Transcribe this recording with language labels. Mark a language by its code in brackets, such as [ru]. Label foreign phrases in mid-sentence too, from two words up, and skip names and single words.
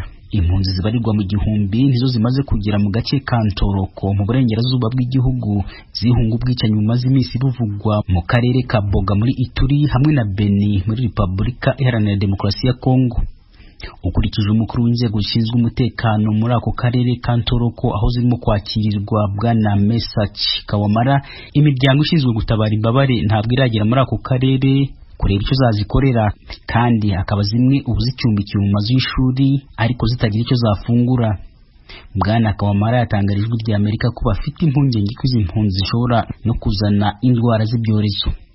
[rw] Impunzi zibarirwa mu gihumbi nizo zimaze kugera mu gace ka Ntoroko mu burengerazuba bw'igihugu zihunga ubwicanyi bumaze iminsi buvugwa mu karere ka Boga muri Ituri hamwe na Beni muri Republika Iharanira Demokarasi ya Kongo. ukurikije umukuru w'inzego zishinzwe umutekano muri ako karere ka Ntoroko aho zirimo kwakirirwa bwana Mesach Kawamara, imiryango ishinzwe gutabara imbabare ntabwo iragera muri ako karere kureba icyo zazikorera, kandi akaba zimwe ubu zicumbikiwe mu mazu y'ishuri ariko zitagira icyo zafungura. Bwana Kawamara yatangarije ijwi rya Amerika ko bafite impungenge ko izi mpunzi zishobora no kuzana indwara z'ibyorezo.